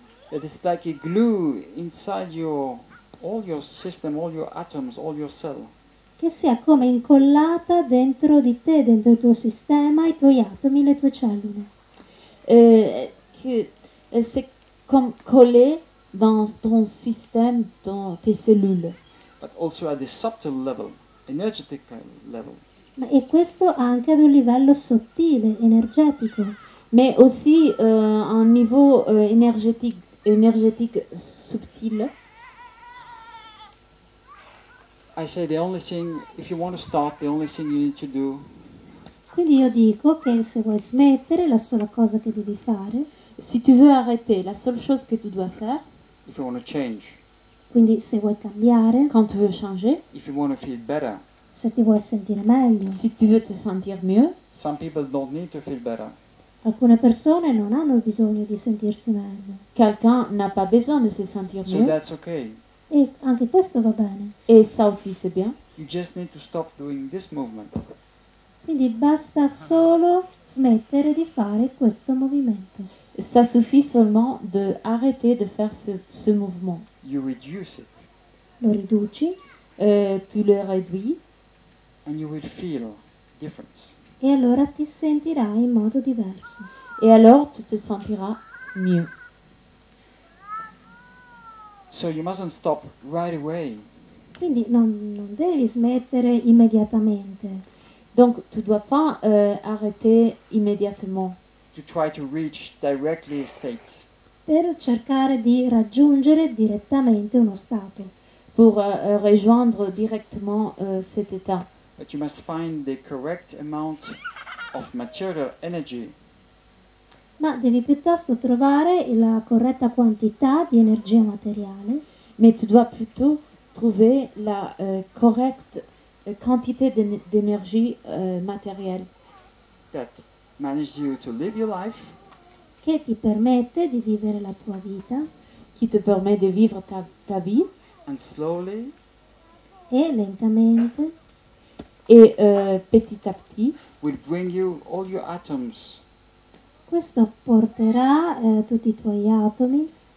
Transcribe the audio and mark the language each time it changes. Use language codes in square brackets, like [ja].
[en] that it's like a glue inside all your system, all your atoms, all your cells. [it] che sia come incollata dentro di te, dentro il tuo sistema, i tuoi atomi, le tue cellule. [fr] que c'est comme collé dans ton système, dans tes cellules. [en] But also at the subtle level, energetic level. [it] E questo anche ad un livello sottile, energetico. [fr] Mais aussi à un niveau énergétique subtil. [en] I say the only thing, if you want to start, the only thing you need to do [it] Quindi io dico che se vuoi smettere, la sola cosa che devi fare, [fr] Si tu veux arrêter, la seule chose que tu dois faire, [en] if you want to change, [it] quindi se vuoi cambiare, [fr] quand tu veux changer, [en] if you want to feel better, [it] se ti vuoi sentire meglio, [fr] si tu veux te sentir mieux, [en] some people don't need to feel better. [it] alcune persone non hanno bisogno di sentirsi meglio. [fr] quelqu'un n'a pas besoin de se sentir [en] So [fr] mieux. [en] that's okay. [it] E anche questo va bene. [fr] Et ça aussi, c'est bien. [en] You just need to stop doing this movement. [it] Quindi basta solo smettere di fare questo movimento. [fr] Ça suffit seulement de arrêter de faire ce mouvement. [en] You reduce it [it] Lo riduci [fr] Tu le réduis [en] and you will feel difference. [it] e allora ti sentirai in modo diverso. [fr] et alors tu te sentiras mieux. [en] So you mustn't stop right away. [it] Quindi non devi smettere immediatamente [fr] Donc tu ne dois pas arrêter immédiatement [en] To try to reach directly a state. [it] per cercare di raggiungere direttamente uno stato, [fr] pour rejoindre directement cet état. [en] But you must find the correct amount of material energy [it] ma devi piuttosto trovare la corretta quantità di energia materiale, [fr] Mais tu dois plutôt trouver la correcte quantité d'énergie matérielle [en] that manages you to live your life [it] che ti permette di vivere la tua vita [fr] qui te permet de vivre ta vie [en] and slowly [it] e lentamente [fr] et petit à petit, [en] will bring you all your atoms [it] questo porterà tutti i tuoi atomi,